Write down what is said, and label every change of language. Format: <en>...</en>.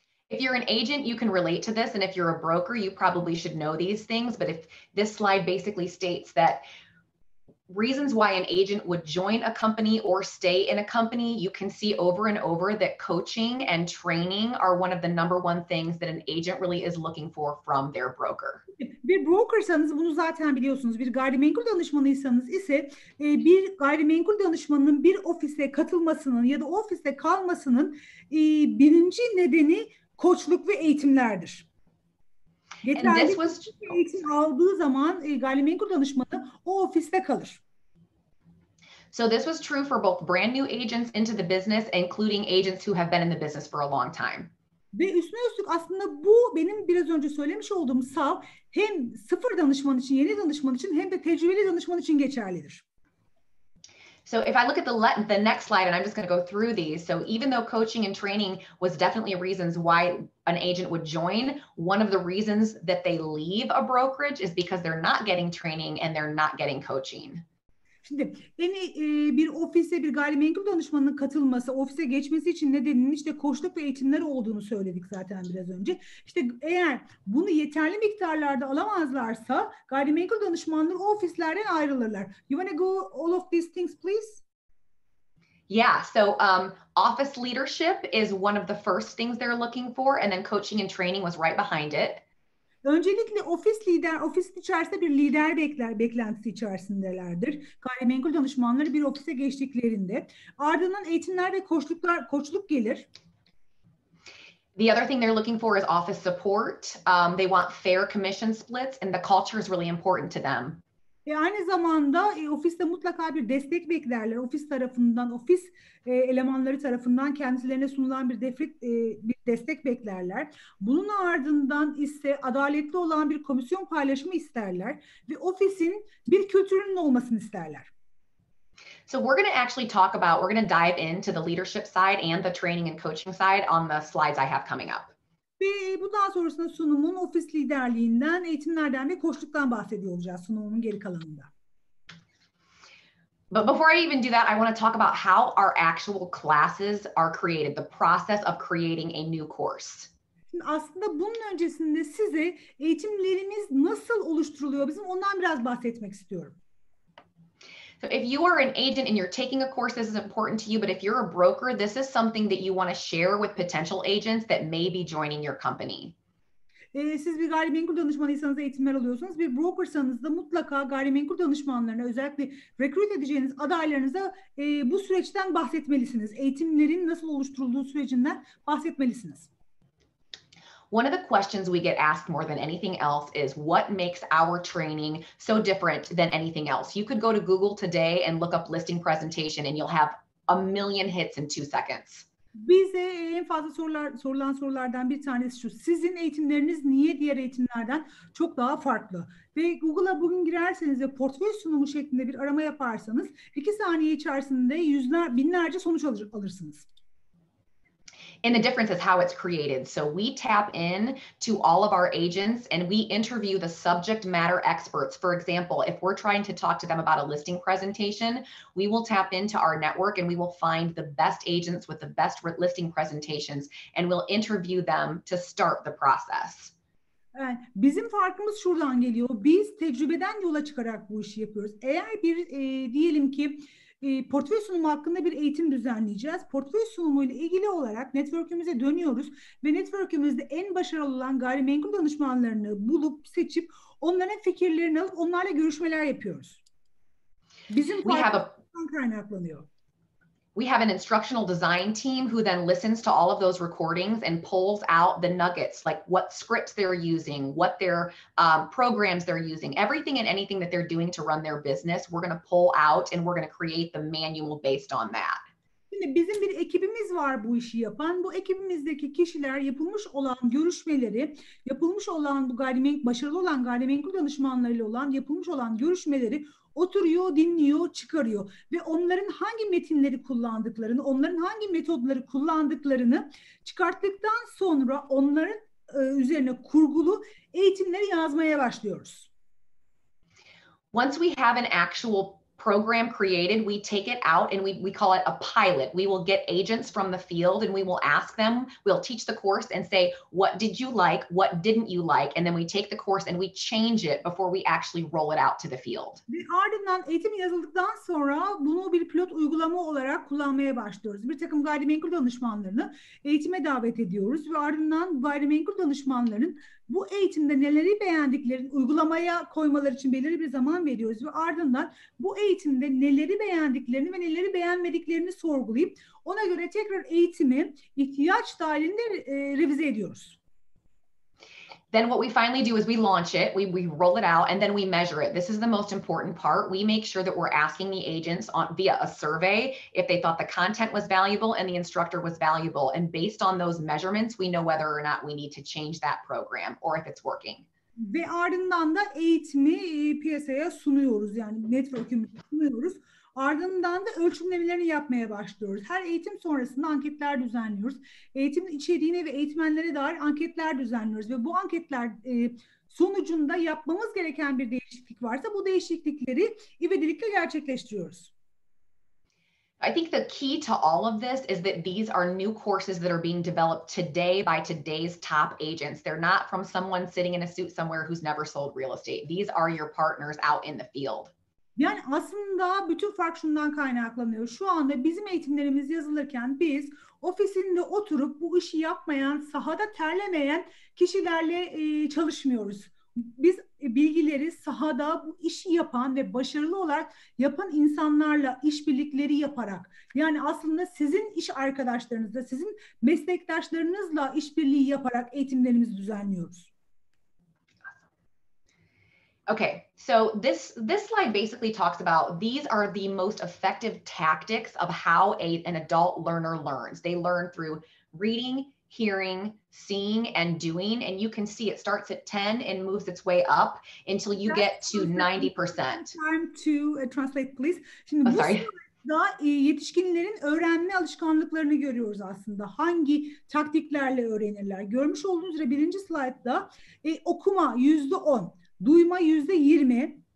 <en>If you're an agent, you can relate to this. And if you're a broker, you probably should know these things. But if this slide basically states that reasons why an agent would join a company or stay in a company, you can see over and over that coaching and training are one of the number one things that an agent really is looking for from their broker.</en> <tr>Bir brokersanız bunu zaten biliyorsunuz. Bir gayrimenkul danışmanıysanız ise bir gayrimenkul danışmanının bir ofise katılmasının ya da ofiste kalmasının birinci nedeni koçluk ve eğitimlerdir. Yeterli eğitim aldığı zaman gayrimenkul danışmanı o ofiste kalır.</tr> <en>So this was true for both brand new agents into the business, including agents who have been in the business for a long time.</en> <tr>Ve üstüne üstlük aslında bu benim biraz önce söylemiş olduğum sav hem sıfır danışman için, yeni danışman için hem de tecrübeli danışman için geçerlidir.</tr> <en>So if I look at the next slide, and I'm just going to go through these. So even though coaching and training was definitely reasons why an agent would join, one of the reasons that they leave a brokerage is because they're not getting training and they're not getting coaching.</en> <tr>Şimdi bir ofise bir gayrimenkul danışmanının katılması, ofise geçmesi için nedeninin işte koçluk ve eğitimler olduğunu söyledik zaten biraz önce. İşte eğer bunu yeterli miktarlarda alamazlarsa gayrimenkul danışmanları o ofislerden ayrılırlar.</tr> <en>You want to go all of these things, please? Yeah, so office leadership is one of the first things they're looking for, and then coaching and training was right behind it.</en> <tr>Öncelikle ofisin içerisinde bir lider beklentisi içerisindelerdir. Gayrimenkul danışmanları bir ofise geçtiklerinde. Ardından eğitimler ve koçluk gelir.</tr> <en>The other thing they're looking for is office support. They want fair commission splits, and the culture is really important to them.</en> <tr>Aynı zamanda ofiste mutlaka bir destek beklerler. Ofis tarafından, ofis elemanları tarafından kendilerine sunulan bir destek beklerler. Bunun ardından ise adaletli olan bir komisyon paylaşımı isterler ve ofisin bir kültürünün olmasını isterler.</tr> <en>So we're going to actually we're going to dive into the leadership side and the training and coaching side on the slides I have coming up.</en> <tr>Ve bundan sonrasında sunumun ofis liderliğinden, eğitimlerden ve koçluktan bahsediyor olacağız sunumun geri kalanında.</tr> <en>But before I even do that, I want to talk about how our actual classes are created, the process of creating a new course.</en> <tr>Şimdi aslında bunun öncesinde size eğitimlerimiz nasıl oluşturuluyor bizim ondan biraz bahsetmek istiyorum.</tr> <en>So if you are an agent and you're taking a course, this is important to you. But if you're a broker, this is something that you want to share with potential agents that may be joining your company.</en> <tr>Siz bir gayrimenkul danışmanıysanız eğitimler alıyorsunuz. Bir brokersanız da mutlaka gayrimenkul danışmanlarına özellikle recruit edeceğiniz adaylarınıza bu süreçten bahsetmelisiniz. Eğitimlerin nasıl oluşturulduğu sürecinden bahsetmelisiniz.</tr> <en>One of the questions we get asked more than anything else is what makes our training so different than anything else? You could go to Google today and look up listing presentation and you'll have a million hits in 2 seconds.</en> <tr>Bize en fazla sorulan sorulardan bir tanesi şu. Sizin eğitimleriniz niye diğer eğitimlerden çok daha farklı? Ve Google'a bugün girerseniz ve portföy sunumu şeklinde bir arama yaparsanız 2 saniye içerisinde binlerce sonuç alırsınız.</tr> <en>And the difference is how it's created. So we tap in to all of our agents and we interview the subject matter experts. For example, if we're trying to talk to them about a listing presentation, we will tap into our network and we will find the best agents with the best listing presentations and we'll interview them to start the process.</en> <tr>Bizim farkımız şuradan geliyor. Biz tecrübeden yola çıkarak bu işi yapıyoruz. Eğer diyelim ki portföy sunumu hakkında bir eğitim düzenleyeceğiz. Portföy sunumu ile ilgili olarak network'ümüze dönüyoruz ve network'ümüzde en başarılı olan gayrimenkul danışmanlarını bulup seçip onların fikirlerini alıp onlarla görüşmeler yapıyoruz. Bizim farkımızdan kaynaklanıyor.</tr> <en>We have an instructional design team who then listens to all of those recordings and pulls out the nuggets, like what scripts they're using, what their programs they're using, everything and anything that they're doing to run their business. We're going to pull out and we're going to create the manual based on that.</en> <tr>Şimdi bizim bir ekibimiz var bu işi yapan. Bu ekibimizdeki kişiler yapılmış olan görüşmeleri, yapılmış olan başarılı olan gayrimenkul danışmanlarıyla yapılmış olan görüşmeleri oturuyor, dinliyor, çıkarıyor ve onların hangi metinleri kullandıklarını, onların hangi metodları kullandıklarını çıkarttıktan sonra onların üzerine kurgulu eğitimleri yazmaya başlıyoruz.</tr> <en>Once we have an actual program created, we take it out and we call it a pilot. We will get agents from the field and we will ask them, we'll teach the course and say, what did you like? What didn't you like? And then we take the course and we change it before we actually roll it out to the field.</en> <tr>Ve ardından eğitim yazıldıktan sonra bunu bir pilot uygulama olarak kullanmaya başlıyoruz. Bir takım gayrimenkul danışmanlarını eğitime davet ediyoruz ve ardından gayrimenkul danışmanların bu eğitimde neleri beğendiklerini uygulamaya koymaları için belirli bir zaman veriyoruz ve ardından bu eğitimde neleri beğendiklerini ve neleri beğenmediklerini sorgulayıp ona göre tekrar eğitimi ihtiyaç dahilinde revize ediyoruz.</tr> <en>Then what we finally do is we launch it, we roll it out, and then we measure it. This is the most important part. We make sure that we're asking the agents via a survey if they thought the content was valuable and the instructor was valuable. And based on those measurements, we know whether or not we need to change that program or if it's working.</en> <tr>Ve ardından da eğitimi piyasaya sunuyoruz. Yani network'ümüzü sunuyoruz. Ardından da ölçümlemelerini yapmaya başlıyoruz. Her eğitim sonrasında anketler düzenliyoruz. Eğitimin içeriğine ve eğitmenlere dair anketler düzenliyoruz. Ve bu anketler sonucunda yapmamız gereken bir değişiklik varsa bu değişiklikleri ivedilikle gerçekleştiriyoruz.</tr> <en>I think the key to all of this is that these are new courses that are being developed today by today's top agents. They're not from someone sitting in a suit somewhere who's never sold real estate. These are your partners out in the field.</en> <tr>Yani aslında bütün fark şundan kaynaklanıyor. Şu anda bizim eğitimlerimiz yazılırken biz ofisinde oturup bu işi yapmayan, sahada terlemeyen kişilerle çalışmıyoruz. Biz bilgileri sahada bu işi yapan ve başarılı olarak yapan insanlarla işbirlikleri yaparak, yani aslında sizin iş arkadaşlarınızla, sizin meslektaşlarınızla işbirliği yaparak eğitimlerimizi düzenliyoruz.</tr> <en>Okay, so this slide basically talks about these are the most effective tactics of how an adult learner learns. They learn through reading, hearing, seeing, and doing. And you can see it starts at 10 and moves its way up until you get to 90%. Time to translate, please.</en> <tr>Şimdi</tr> <en>sorry.</en> <tr>da yetişkinlerin öğrenme alışkanlıklarını görüyoruz aslında. Hangi taktiklerle öğrenirler? Görmüş olduğunuz üzere birinci slaytta okuma %10, duyma %20.</tr>